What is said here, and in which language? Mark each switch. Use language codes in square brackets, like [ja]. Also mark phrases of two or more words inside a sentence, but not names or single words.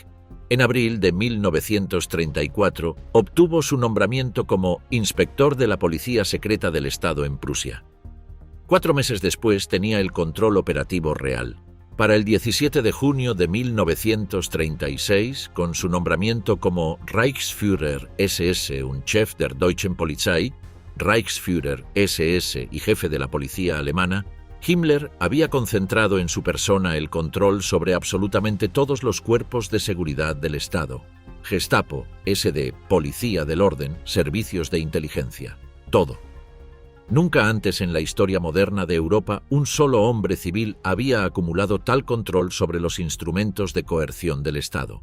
[es] En abril de 1934 obtuvo su nombramiento como inspector de la Policía Secreta del Estado en Prusia. 4 meses después tenía el control operativo real. Para el 17 de junio de 1936, con su nombramiento como [de] Reichsführer SS und Chef der Deutschen Polizei, [es] Reichsführer SS y jefe de la policía alemana, Himmler había concentrado en su persona el control sobre absolutamente todos los cuerpos de seguridad del Estado. Gestapo, SD, Policía del Orden, Servicios de Inteligencia. Todo. Nunca antes en la historia moderna de Europa un solo hombre civil había acumulado tal control sobre los instrumentos de coerción del Estado.